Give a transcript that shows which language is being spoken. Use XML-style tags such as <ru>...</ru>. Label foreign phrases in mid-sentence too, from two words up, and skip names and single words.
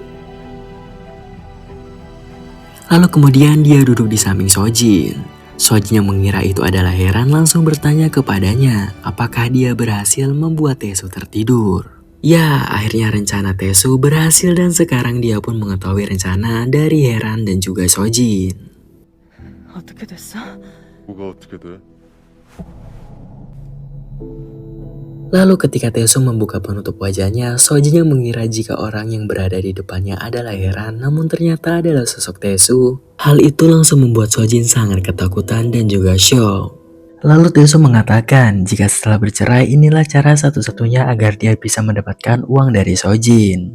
<id>Lalu kemudian dia duduk di samping Sojin. Sojin yang mengira itu adalah Heran langsung bertanya kepadanya apakah dia berhasil membuat Tesu tertidur. Ya, akhirnya rencana Tesu berhasil dan sekarang dia pun mengetahui rencana dari Heran dan juga Sojin.</id> <ko>어떻게 됐어? 뭐가 어떻게 돼?</ko> <id>Lalu ketika Tesu membuka penutup wajahnya, Sojin yang mengira jika orang yang berada di depannya adalah Heran, namun ternyata adalah sosok Tesu. Hal itu langsung membuat Sojin sangat ketakutan dan juga syok. Lalu Tesu mengatakan jika setelah bercerai inilah cara satu-satunya agar dia bisa mendapatkan uang dari Sojin.</id>